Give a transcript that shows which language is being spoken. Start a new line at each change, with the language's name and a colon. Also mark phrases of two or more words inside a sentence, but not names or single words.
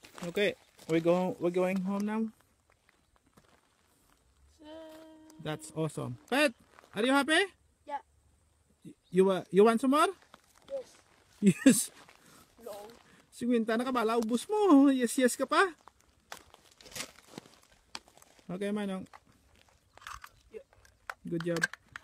English: Okay, we're going home now. That's awesome. Pet, are you happy? Yeah. You want some more? Yes. Yes. No.
Hiligaynon: Si Winta na ka bala, ubos mo.
English: Yes, yes
Hiligaynon: ka pa.
English: Okay, Manong. Good job.